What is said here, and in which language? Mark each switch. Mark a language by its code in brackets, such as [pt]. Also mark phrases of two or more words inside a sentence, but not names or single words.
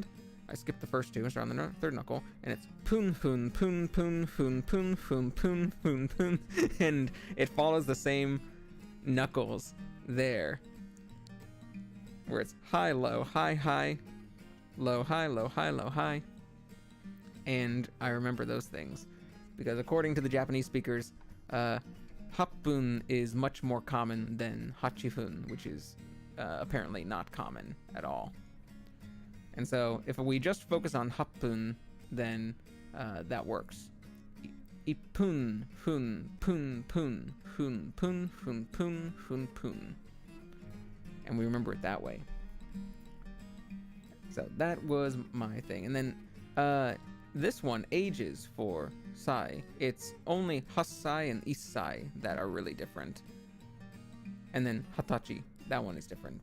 [en] I skip the first two and start on the third knuckle, and it's [ja] ぷん、ぷん、ぷん、ぷん、ぷん、ぷん、ぷん、ぷん、ぷん、ぷん, [en] and it follows the same knuckles there, where it's high, low, high, high, low, high, low, high, low, high, and I remember those things, because according to the Japanese speakers, happun is much more common than hachifun, which is apparently not common at all. And so if we just focus on happun, then that works. Ipun, [ja] ふん、ぷん、ぷん、ふん、ぷん、ふん、ぷん、ふん、ぷん. [en] And we remember it that way. So that was my thing. And then this one, ages for sai. It's only hassai and issai that are really different. And then hatachi, that one is different.